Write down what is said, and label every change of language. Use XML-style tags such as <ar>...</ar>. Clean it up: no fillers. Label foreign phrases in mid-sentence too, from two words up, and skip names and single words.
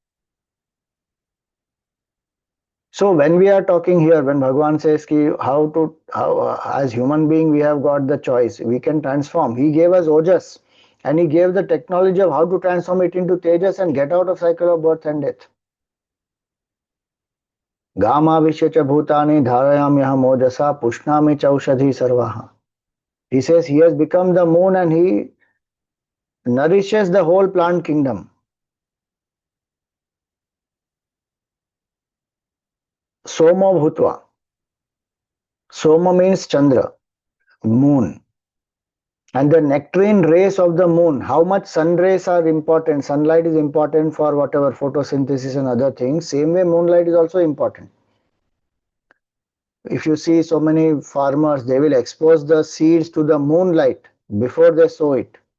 <en>So when we are talking here, when Bhagavan says ki how as human being we have got the choice, we can transform. He gave us ojas and he gave the technology of how to transform it into tejas and get out of cycle of birth and death.</en> <sa>Gamavisya cha bhutani dharayamyaham ojasa pushnami chaushadhi sarvaha.</sa> <en>He says he has become the moon and he nourishes the whole plant kingdom.</en> <sa>Soma bhutva.</sa> <en>Soma means Chandra, moon. And the nectarine rays of the moon, how much sun rays are important. Sunlight is important for whatever photosynthesis and other things. Same way moonlight is also important. If you see so many farmers, they will expose the seeds to the moonlight before they sow it.</en>